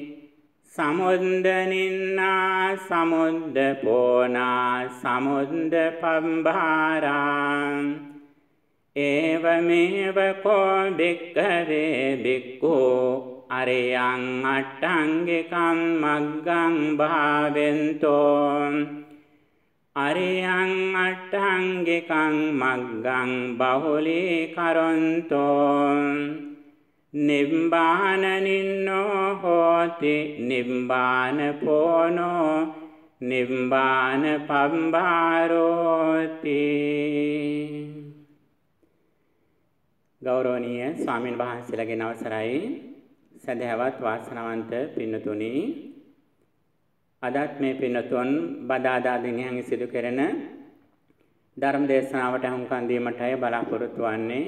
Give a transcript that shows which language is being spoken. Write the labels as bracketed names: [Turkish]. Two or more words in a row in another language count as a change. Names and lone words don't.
[Pali] සමුද්දනින්නා සමුද්ද පෝනා සමුද්ද පම්භාරා ඒවමේව කෝ භික්ඛවේ භික්ඛු අරියං අට්ඨංගිකං මග්ගං භාවෙන්තෝ අරියං අට්ඨංගිකං මග්ගං බහුලී කරොන්තෝ නිබ්බාන නින්නෝ හෝති නිබ්බාන පෝනෝ නිබ්බාන පම්භාරෝති. [Sinhala] ගෞරවනීය ස්වාමීන් වහන්සේලාගේ අවසරයි සදහවත් වාසනාවන්ත පින්නතුනි, අදත් මේ පින්නතුන් බදාදා දිනෙන් සිදු කෙරෙන ධර්ම දේශනාවට හුම්කන් දීමටයි බලාපොරොත්තු වන්නේ.